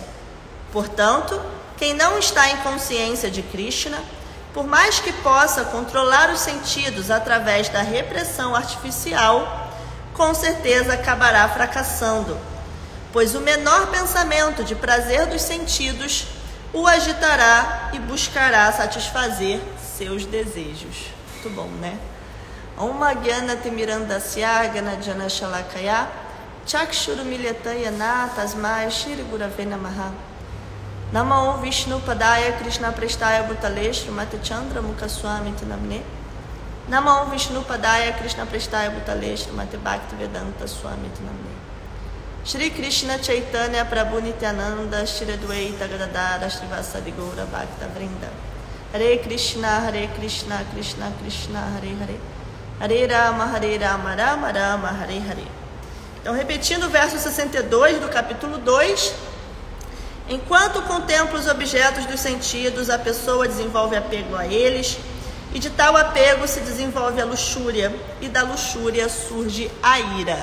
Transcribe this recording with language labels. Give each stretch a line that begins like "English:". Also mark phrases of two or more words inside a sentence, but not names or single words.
Portuguese: Portanto, quem não está em consciência de Krishna, por mais que possa controlar os sentidos através da repressão artificial, com certeza acabará fracassando, pois o menor pensamento de prazer dos sentidos o agitará e buscará satisfazer seus desejos. Muito bom, né?
Sanskrit: Om Gyana Timirandasya Ganajana Shalakaya Chakshuru Milyatayana Tasmai Shri Gurave Namaha. Namo Vishnu Padaya Krishna Prestaya Bhutale Srimati Chandra Mukaswami Tinamne. Namo Vishnu Padaya Krishna Prestaya Bhutale Srimati Bhaktivedanta Swami Tinamne. Shri Krishna Chaitanya Prabhu Nityananda Shri Adwaita Gadadara Srivasadi Gaura Bhakta Vrinda. Hare Krishna Krishna Krishna Hare Hare, Hare Rama Rama Rama Hare Hare.
Portuguese: Então, repetindo o verso 62 do capítulo 2, enquanto contempla os objetos dos sentidos, a pessoa desenvolve apego a eles, e de tal apego se desenvolve a luxúria, e da luxúria surge a ira.